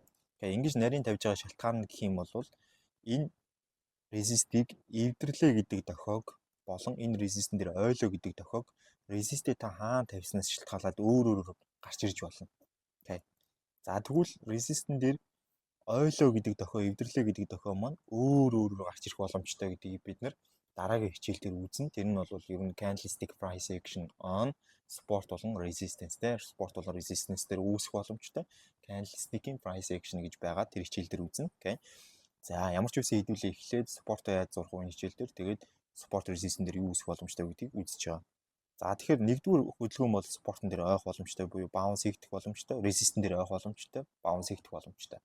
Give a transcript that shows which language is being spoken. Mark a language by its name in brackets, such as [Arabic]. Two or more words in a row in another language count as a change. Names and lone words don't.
[Mongolian] Тэгэхээр ингэж нарийн тавьж байгаа шалтгаан гэх юм бол энэ resist-ийг эвдэрлээ гэдэг тохиог болон энэ resist-эн дээр ойлоо гэдэг тохиог resist-ийг та хаана тавьснаас шалтгаалаад өөр гарч ирж болно. Окей. За тэгвэл resist-эн дээр ойлоо гэдэг тохио, эвдэрлээ гэдэг тохио маань өөр гарч ирэх боломжтой гэдгийг бид нэр дараагийн хичээл дээр үзнэ. Тэр нь бол ер нь [English] candlestick price action on support [Mongolian] болон resistance дээр support болон resistance дээр үүсэх боломжтой. Candlestick-ийн [English] price action [Mongolian] гэж байгаа тэр хичээл дээр үзнэ. Окей. За ямар ч үсэн хэдүүлээ эхлээд support-оо яаж зурх вэ хичээл дээр тэгээд [English] support resistance [Mongolian] дээр юу үүсэх боломжтой гэдгийг үзэж байгаа. За тэгэхээр нэгдүгээр хөдөлгөөн бол support-ын дээр ойх боломжтой буюу bounce хийгдэх боломжтой, resistance дээр ойх боломжтой, bounce хийгдэх боломжтой.